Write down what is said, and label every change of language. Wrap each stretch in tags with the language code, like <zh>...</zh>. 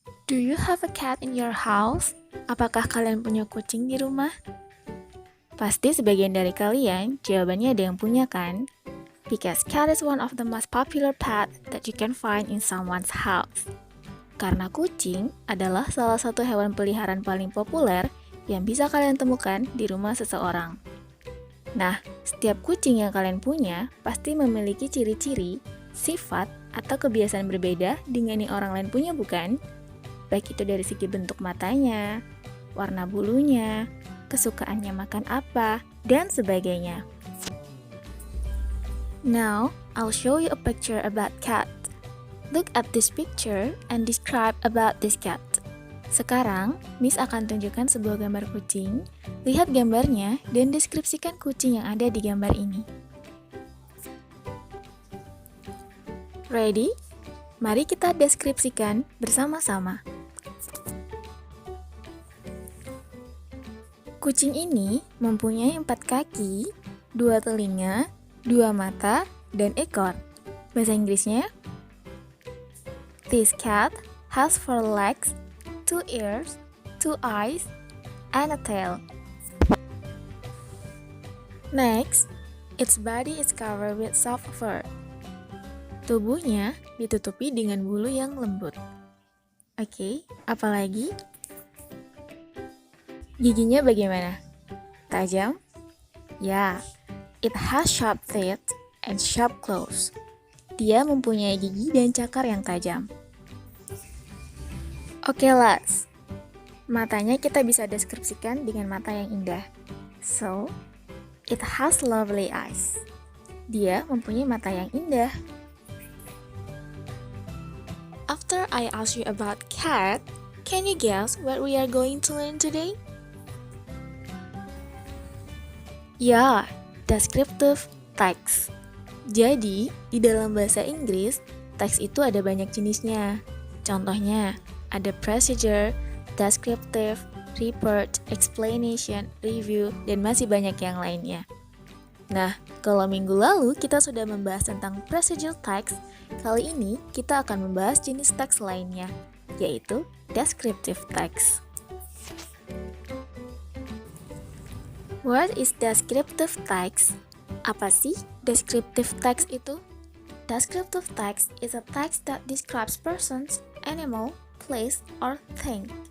<en>Do you have a cat in your house?</en> <id>Apakah kalian punya kucing di rumah? Pasti sebagian dari kalian jawabannya ada yang punya kan?</id> <en>Because cat is one of the most popular pet that you can find in someone's house.</en> <id>Karena kucing adalah salah satu hewan peliharaan paling populer yang bisa kalian temukan di rumah seseorang. Nah, setiap kucing yang kalian punya pasti memiliki ciri-ciri, sifat, atau kebiasaan berbeda dengan yang orang lain punya bukan? Baik itu dari segi bentuk matanya, warna bulunya, kesukaannya makan apa, dan sebagainya.</id> <en>Now, I'll show you a picture about cat. Look at this picture and describe about this cat.</en> <id>Sekarang, Miss akan tunjukkan sebuah gambar kucing. Lihat gambarnya dan deskripsikan kucing yang ada di gambar ini.</id> <en>Ready?</en> <id>Mari kita deskripsikan bersama-sama. Kucing ini mempunyai 4 kaki, 2 telinga, 2 mata, dan ekor. Bahasa Inggrisnya,</id> <en>this cat has 4 legs, 2 ears, 2 eyes, and a tail. Next, its body is covered with soft fur.</en> <id>Tubuhnya ditutupi dengan bulu yang lembut. Oke, apalagi? Giginya bagaimana? Tajam?</id> <en>Ya, it has sharp teeth and sharp claws.</en> <id>Dia mempunyai gigi dan cakar yang tajam.</id> <en>Oke, let's.</en> <id>Matanya kita bisa deskripsikan dengan mata yang indah.</id> <en>So, it has lovely eyes.</en> <id>Dia mempunyai mata yang indah.</id> <en>After I ask you about cat, can you guess what we are going to learn today? Ya, descriptive text.</en> <id>Jadi, di dalam bahasa Inggris, teks itu ada banyak jenisnya. Contohnya, ada procedure, descriptive, report, explanation, review, dan masih banyak yang lainnya. Nah, kalau minggu lalu kita sudah membahas tentang procedure text, kali ini kita akan membahas jenis teks lainnya, yaitu descriptive text.</id> <en>What is descriptive text?</en> <id>Apa sih descriptive text itu?</id> <en>Descriptive text is a text that describes persons, animal, place, or thing.</en>